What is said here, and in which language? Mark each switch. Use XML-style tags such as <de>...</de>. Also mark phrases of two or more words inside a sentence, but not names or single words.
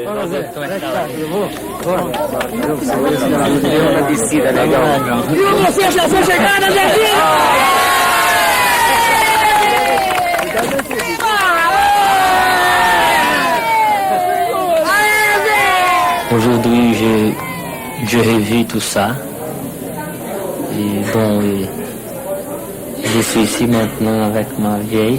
<pt>Vamos ver como é que tá. Eu vou. Deu uma descida legal. E você já foi chegada, Zezinho?</pt> <fr>Aujourd'hui, je revis tout ça. Et bon, je suis ici maintenant avec ma vieille.</fr>